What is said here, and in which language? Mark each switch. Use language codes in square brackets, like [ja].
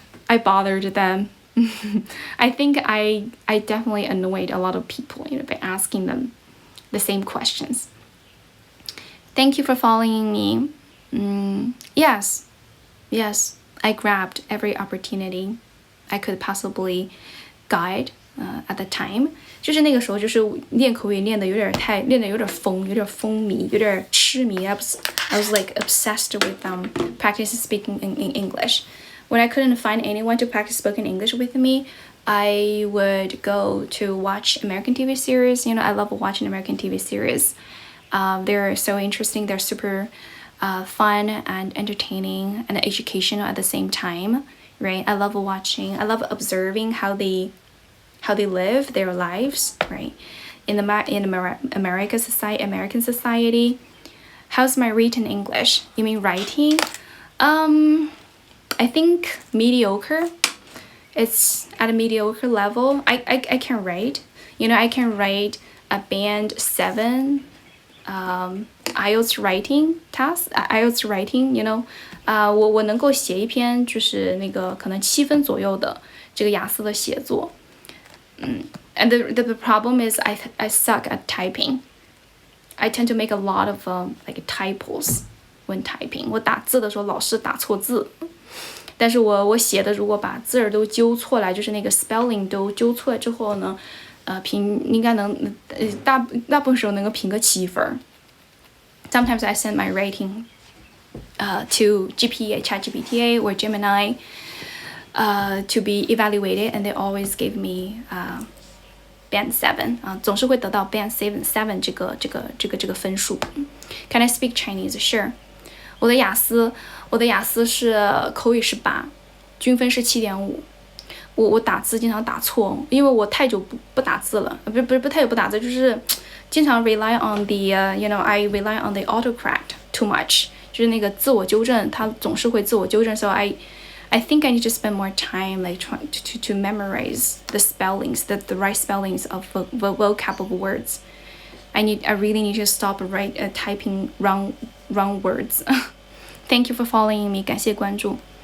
[en] I bothered them. I think I definitely annoyed a lot of people, by asking them the same questions. Thank you for following me. Yes, I grabbed every opportunity I could possibly guide at the time. [zh] 就是那个时候，就是练口语练的有点疯，有点风靡，有点痴迷。 [en] I was like obsessed with practicing speaking in English. When I couldn't find anyone to practice spoken English with me, I would go to watch American TV series. I love watching American TV series. They're so interesting. They're super fun and entertaining and educational at the same time, right? I love observing how they live their lives, right? in American society. How's my written English? You mean writing? I think mediocre. It's at a mediocre level. I can write. I can write a band 7 IELTS writing test. IELTS writing, [zh] 我能够写一篇就是那个可能7分左右的这个雅思的写作。 [en] And the problem is I suck at typing. I tend to make a lot of like typos when typing. [zh] 我打字的时候老是打错字。但是我写的如果把字儿都纠错来，就是那个 spelling 都纠错之后呢，应该能大部分时候能够评个7分。 [en] Sometimes I send my rating to ChatGPT or Gemini to be evaluated, and they always give me band 7 [zh] 总是会得到 band 7这个分数。 [en] Can I speak Chinese? Sure. [zh] 我的雅思是口语18，均分是7.5。我打字经常打错，因为我太久不打字了，不是太久不打字，就是经常 [en] rely on the I rely on the autocorrect too much， [zh] 就是那个自我纠正，它总是会自我纠正。 [en] So I think I need to spend more time like trying to memorize the spellings, the right spellings of vocab words. I really need to stop typing wrong words. Thank you for following me. [zh] 感谢关注。